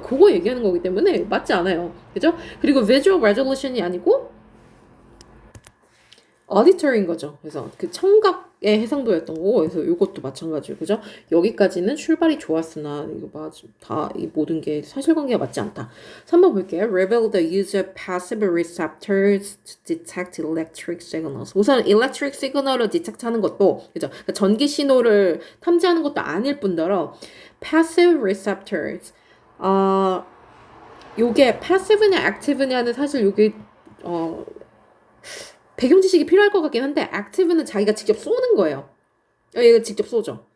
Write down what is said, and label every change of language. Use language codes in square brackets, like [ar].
[ko] 그거 얘기하는 거기 때문에 맞지 않아요. 그죠? 그리고 [en] visual resolution [ko] 이 아니고 어디터인 거죠. 그래서 그 청각의 해상도였던 거고, 그래서 이것도 마찬가지고, 그죠? 여기까지는 출발이 좋았으나, 이 모든 게 사실관계가 맞지 않다. 3번 볼게요. [en] Reveal the use of passive receptors to detect electric signals. [ko] 우선 [en] electric signal [ko] 을 [en] detect [ko] 하는 것도, 그죠? 그러니까 전기 신호를 탐지하는 것도 아닐 뿐더러, [en] passive receptors. [ko] 요게 passive냐 active냐는 사실 요게, 배경 지식이 필요할 것 같긴 한데 액티브는 자기가 직접 쏘는 거예요. 얘가 직접 쏘죠.